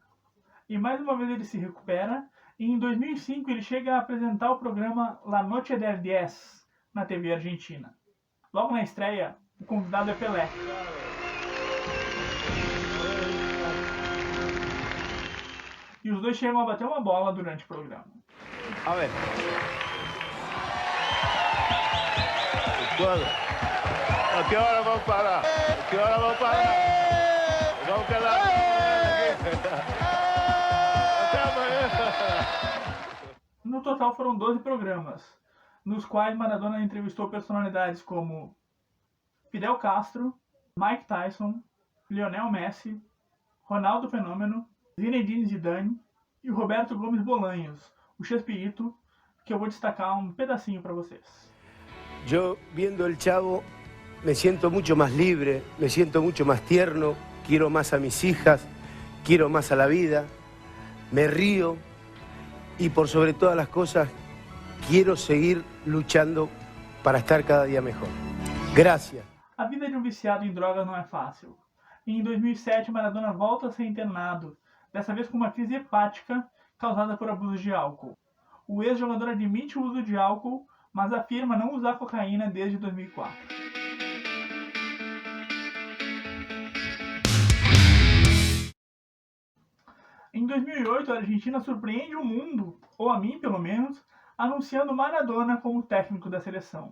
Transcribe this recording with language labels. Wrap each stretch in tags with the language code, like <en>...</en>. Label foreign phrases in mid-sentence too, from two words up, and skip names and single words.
<pt>E mais uma vez ele se recupera, e em 2005 ele chega a apresentar o programa La Noche del 10 na TV argentina. Logo na estreia, o convidado é Pelé. E os dois chegam a bater uma bola durante o programa.</pt> <es>A ver. ¿A qué hora vamos a parar? ¿A qué hora vamos a parar? Vamos a quedar</es> <pt>até amanhã. No total foram 12 programas, nos quais Maradona entrevistou personalidades como Fidel Castro, Mike Tyson, Lionel Messi, Ronaldo Fenômeno, Zinedine Zidane e Roberto Gomes Bolanhos, o Chespirito, que eu vou destacar um pedacinho para vocês.</pt> <es>Yo, viendo el Chavo, me siento mucho más libre, me siento mucho más tierno, quiero más a mis hijas, quiero más a la vida, me río y por sobre todas las cosas quiero seguir luchando para estar cada día mejor. Gracias.</es> <pt>A vida de um viciado em drogas não é fácil. E em 2007, Maradona volta a ser internado, dessa vez com uma crise hepática causada por abuso de álcool. O ex-jogador admite o uso de álcool, mas afirma não usar cocaína desde 2004. Em 2008, a Argentina surpreende o mundo, ou a mim pelo menos, anunciando Maradona como técnico da seleção.</pt>